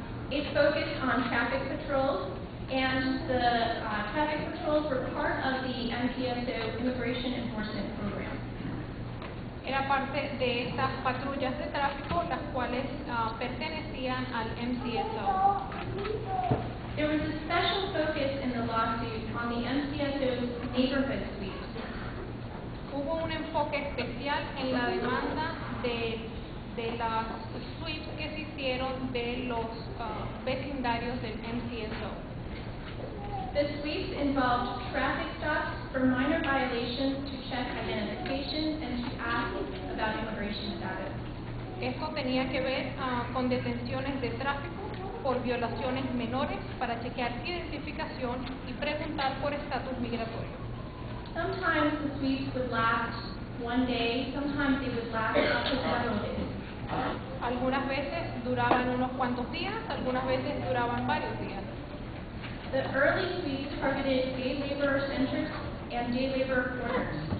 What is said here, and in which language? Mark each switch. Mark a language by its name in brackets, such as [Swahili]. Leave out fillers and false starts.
[English] It focused on traffic patrols, and the traffic patrols were part of the MCSO Immigration Enforcement Program. [Spanish] Era parte de estas patrullas de tráfico, las cuales pertenecían al MCSO. [English] There was a special focus in the lawsuit on the MCSO's neighborhood sweeps. [Spanish] Hubo un enfoque especial en la demanda de las sweeps que se hicieron de los vecindarios del MCSO. [English] The sweeps involved traffic stops for minor violations to check identification and to ask about immigration status. [Spanish] Esto tenía que ver con detenciones de tráfico por violaciones menores para chequear identificación y preguntar por estatus migratorio. [English] Sometimes the sweeps would last one day, sometimes they would last up to several days. [Spanish] Algunas veces duraban unos cuantos días, algunas veces duraban varios días. [English] The early sweeps targeted day labor centers and day labor corners.